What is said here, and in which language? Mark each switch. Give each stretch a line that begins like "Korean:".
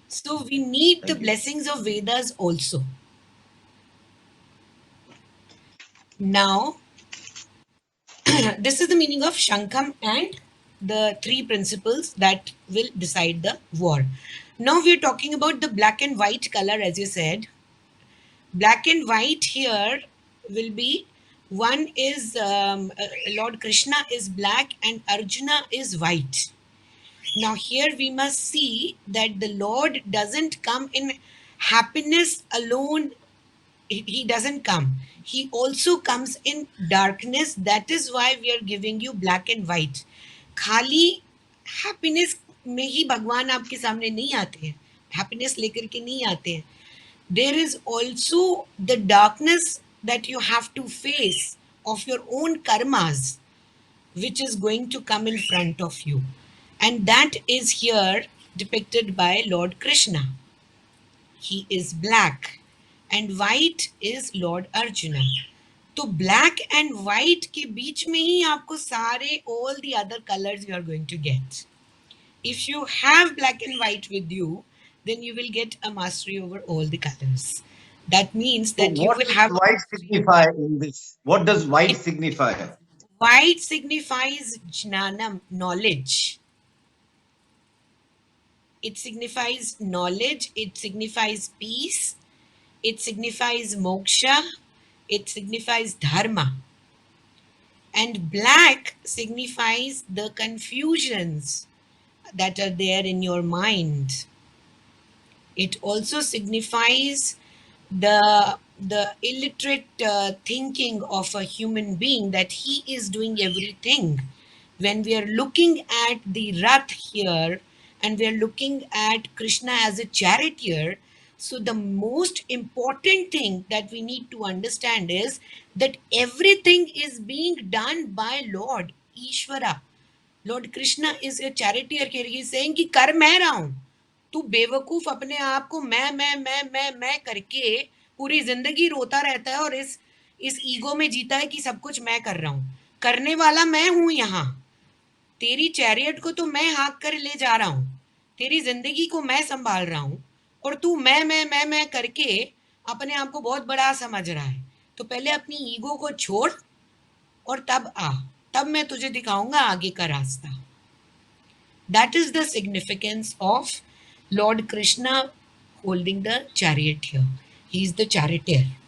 English: So we need the blessings of Vedas also. Now this is the meaning of Shankam and the 3 principles that will decide the war. Now we are talking about the black and white color, as you said. Black and white here will be, one is Lord Krishna is black and Arjuna is white. Now here we must see that the Lord doesn't come in happiness alone. He doesn't come. He also comes in darkness. That is why we are giving you black and white.
Hindi: खाली happiness में ही भगवान आपके सामने नहीं आते हैं, happiness लेकर के नहीं आते हैं.
English: There is also the darkness that you have to face of your own karmas, which is going to come in front of you. and that is here depicted by Lord Krishna. He is black and white is Lord Arjuna.
Hindi: तो
English: black and white
Hindi: के बीच में ही आपको सारे
English: all the other colors you are going to get. If you have black and white with you, then you will get a mastery over all the colors. That means So that you what will does have white signify in this? What does white signify? white signifies jnanam, knowledge. It signifies knowledge, it signifies peace, it signifies moksha, it signifies dharma. And black signifies the confusions that are there in your mind. It also signifies the illiterate thinking of a human being that he is doing everything. When we are looking at the Rath here and we are looking at Krishna as a charioteer, so the most important thing that we need to understand is that everything is being done by Lord Ishvara. Lord Krishna is a charity he saying
Hindi: कि कर मैं रहा हूं, तू बेवकूफ अपने आप को मैं करके पूरी जिंदगी रोता रहता है और इस ईगो में जीता है कि सब कुछ मैं कर रहा हूं. करने वाला मैं हूं यहाँ. तेरी चैरियट को तो मैं हाँक कर ले जा रहा हूं, तेरी जिंदगी को मैं संभाल रहा हूं, और तू मैं करके अपने आप को बहुत बड़ा समझ रहा है. तो पहले अपनी ईगो को छोड़ और तब मैं तुझे दिखाऊंगा आगे का रास्ता.
English: That is the significance of Lord Krishna holding the chariot here. He is the charioteer.